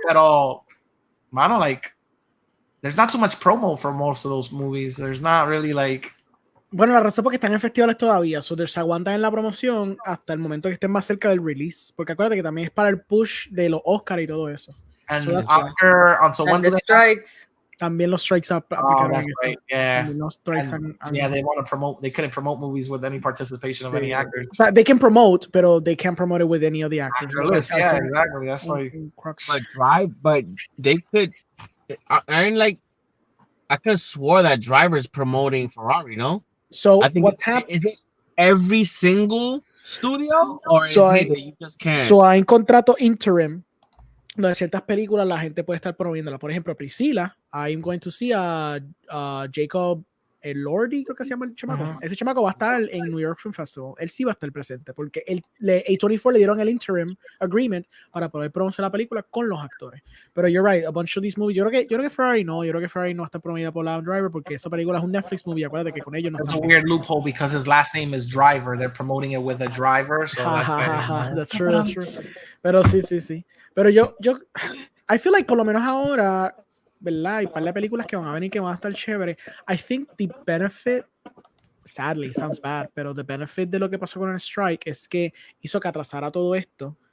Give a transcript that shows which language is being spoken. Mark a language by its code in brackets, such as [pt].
[en] But mano, like there's not too much promo for most of those movies. There's not really like. [es] Bueno, la razón es porque están en festivales todavía, so se aguantan en la promoción hasta el momento que estén más cerca del release, porque acuérdate que también es para el push de los Oscar y todo eso. [en] And so Oscar, so when do they strikes. [es] También los strikes up. [en] That's right. Yeah. [es] Los strikes [en] they want to promote. They couldn't promote movies with any participation of any actors. O sea, they can promote, but they can't promote it with any of the actors. Yeah, exactly. That's like. But they could. I mean, like, I could have swore that Driver's promoting Ferrari, no? So I think what's happening? Is it every single studio, or is it that you just can't? [es] So hay un contrato interim donde ciertas películas la gente puede estar promoviéndola. Por ejemplo, Priscilla, [en] I'm going to see a Jacob Elordi, [es] creo que se llama el chamaco. Ese chamaco va a estar en New York Film Festival. Él sí va a estar presente porque A24 le dieron el interim agreement para poder promocionar la película con los actores. Pero [en] you're right, a bunch of these movies. [es] Yo creo que Ferrari no está promovida por Adam Driver porque esa película es un Netflix movie. Acuérdate que con ellos no. [en] It's a weird loophole because his last name is Driver. They're promoting it with a driver. So that's true. [es] Pero sí. Pero yo [en] I feel like [es] por lo menos ahora, ¿verdad? Hay par de películas que van a venir que van a estar chévere. [en] I think the benefit, sadly, sounds bad, [es] pero the benefit de lo que pasó con el strike es que hizo que atrasara todo esto.